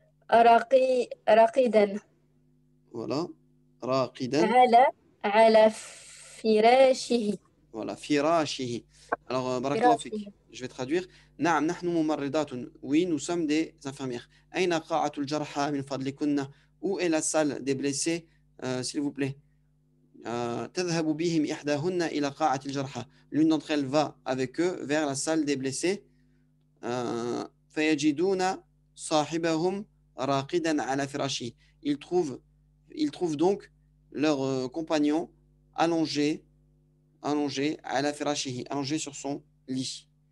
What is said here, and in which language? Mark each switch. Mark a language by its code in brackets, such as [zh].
[ar] راقدا. [fr] Voilà. راقدا. [ar] على فراشه. [fr] Voilà, فراشه. Alors, barakallahu fik. Je vais traduire. [ar] نعم نحن ممرضات. [fr] Oui, nous sommes des infirmières. [ar] أين قاعة الجرحى من فضلكن? [fr] Où est la salle des blessés, s'il vous plaît? [ar] تذهب بهم إحداهن إلى قاعة الجرحى. [fr] L'une d'entre elles va avec eux vers la salle des blessés. [ar] فيجدون صاحبهم راقدا على فراشه. [fr] Ils trouvent donc leur compagnon allongé [ar] على فراشه, [fr] allongé sur son lit.